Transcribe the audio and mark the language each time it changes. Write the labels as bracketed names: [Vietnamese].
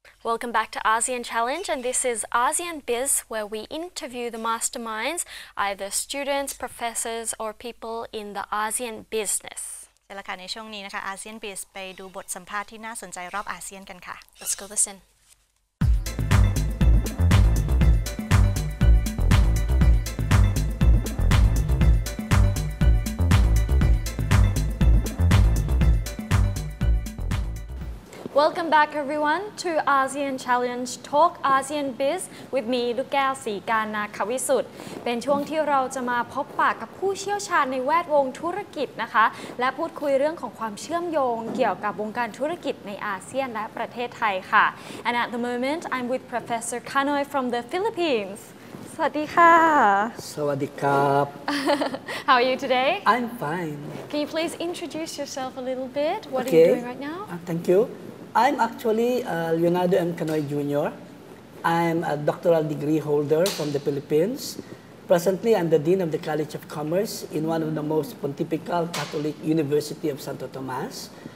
[English] Welcome back to ASEAN Challenge, and this is ASEAN Biz, where we interview the masterminds, either students, professors, or people in the ASEAN business. [Thai] ใช่แล้วค่ะในช่วงนี้นะคะ ASEAN Biz ไปดูบทสัมภาษณ์ที่น่าสนใจรอบอาเซียนกันค่ะ [English] Let's go listen. Welcome back everyone to ASEAN Challenge Talk ASEAN Biz with me [Thai] ลูกแก้วศรีการนาควิสุทธิ์เป็นช่วงที่เราจะมาพบปะกับผู้เชี่ยวชาญในแวดวงธุรกิจนะคะและพูดคุยเรื่องของความเชื่อมโยงเกี่ยวกับวงการธุรกิจในอาเซียนและประเทศไทยค่ะ [English] And at the moment I'm with Professor Kanoy from the Philippines [Thai] สวัสดีค่ะ สวัสดีครับ [English] How are you today? I'm fine. Can you please introduce yourself a little bit? What are you doing right now? Thank you. I'm actually Leonardo M. Canoy Jr. I'm a doctoral degree holder from the Philippines. Presently, I'm the Dean of the College of Commerce in one of the most pontifical Catholic University of Santo Tomas.